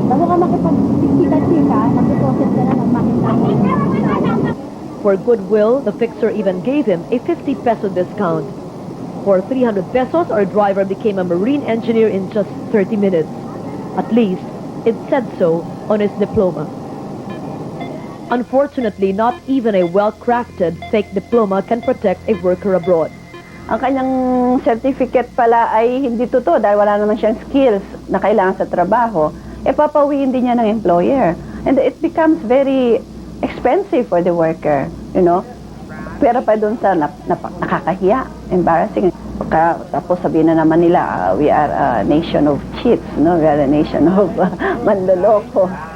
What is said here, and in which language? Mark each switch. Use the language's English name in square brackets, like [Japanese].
[Filipino] Bago ka makipag-chika-chika, nag-deposit ka na ng makita mo. [English] For goodwill, the fixer even gave him a 50 peso discount. For 300 pesos, our driver became a marine engineer in just 30 minutes. At least, it said so on his diploma. Unfortunately, not even a well-crafted fake diploma can protect a worker abroad. [Filipino] Ang kanyang certificate pala ay hindi totoo dahil wala naman siyang skills na kailangan sa trabaho. Papawiin din niya ng employer. [English] And it becomes very expensive for the worker, [Filipino] Pero pa doon sa nakakahiya, [English] embarrassing. [Filipino] Tapos sabihin na naman nila, [English] we are a nation of cheats, We are a nation of manloloko.